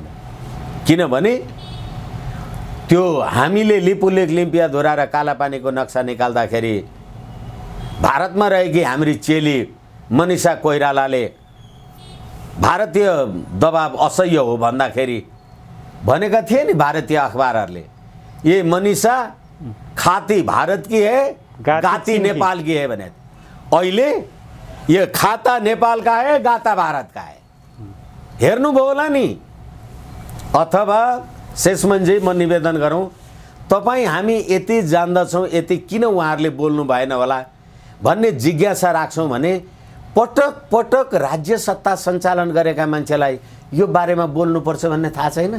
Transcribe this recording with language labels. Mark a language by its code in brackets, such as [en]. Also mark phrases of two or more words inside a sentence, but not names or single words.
[ne] किनभने त्यो हामीले लिपुलेक, लिम्पियाधुरा र कालापानीको नक्सा निकाल्दाखेरि भारतमा रहेकी हाम्री चेली मनिषा कोइरालाले भारतीय दबाब असह्य हो भन्दाखेरि भनेका थिए नि भारतीय अखबारहरूले, [hi] ये मनिषा खाती भारत की है, गाती नेपाल की है भने। अहिले ये खाता नेपाल का है, गाता भारत का है। [ne] हेर्नुभयो होला नि? अथवा शेषमनजी म निवेदन गरौँ, तपाईँ हामी यति जान्दछौँ, यति किन उहाँहरूले बोल्नु भएन होला भन्ने जिज्ञासा राख्छौँ भने पटक पटक राज्य सत्ता सञ्चालन गरेका मान्छेलाई यो बारेमा बोल्नुपर्छ भन्ने थाहा छैन?